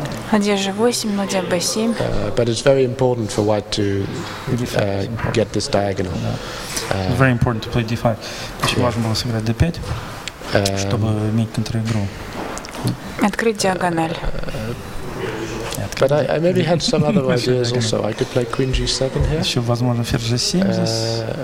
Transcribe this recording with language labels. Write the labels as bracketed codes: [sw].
[ru] Ладья g8, ладья b7. [en] But it's very important for white to get this diagonal. It's very important to play d5. [ru] Очень важно было сыграть d5, чтобы иметь контр-игру. Открыть диагональ. [en] But I maybe had some other ideas also. I could play queen g7 here. [ru] Еще возможно ферзь g7 здесь.